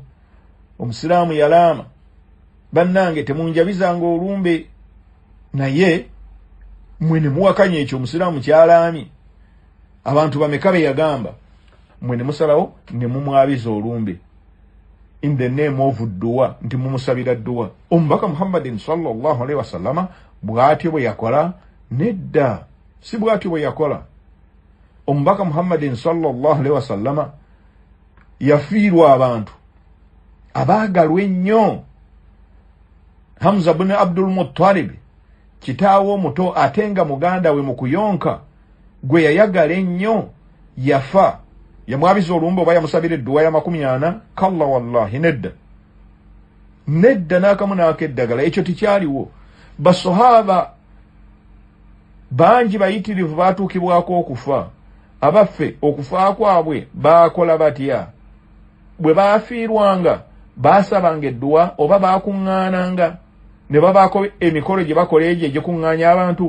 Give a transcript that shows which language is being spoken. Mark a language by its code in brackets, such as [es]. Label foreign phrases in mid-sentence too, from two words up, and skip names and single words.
[lg] Omusiraamu yalaama, bannange temunjabizanga olumbe, naye mwe ne muwakanya ekyo omusiraamu kyalaami. Abantu bameka be yagamba, mwe ne musalawo ne mumwabiza olumbe [en] in the name of [lg] dua, nti mumusabira dua. Omubaka Muhammadin [ar] صلى الله عليه وسلم [lg] bw'atyo bwe yakola? Nedda, si bw'atyo bwe yakola. Omubaka Muhammadin [ar] صلى الله عليه وسلم [lg] yafiirwa abantu abaagalwa ennyo. Hamza bin Abdul Muttalib, kitaawo omuto ate nga muganda we mu kuyonka, gwe yayagala ennyo, yafa. Yamwabiza olumbe oba yamusabira edduwa ya 40? [ar] كلا والله, [lg] nedda n'akamu n'akeddagala. Ekyo tikyaliwo. Basahaba bangi bayitirivu baatuukibwako okufa. Abaffe okufa kwabwe baakola batya? Bwe baafiirwanga baasabanga edduwa oba baakuŋŋaananga ne babaako emikolo gye bakola egyo egikuŋŋaanya abantu?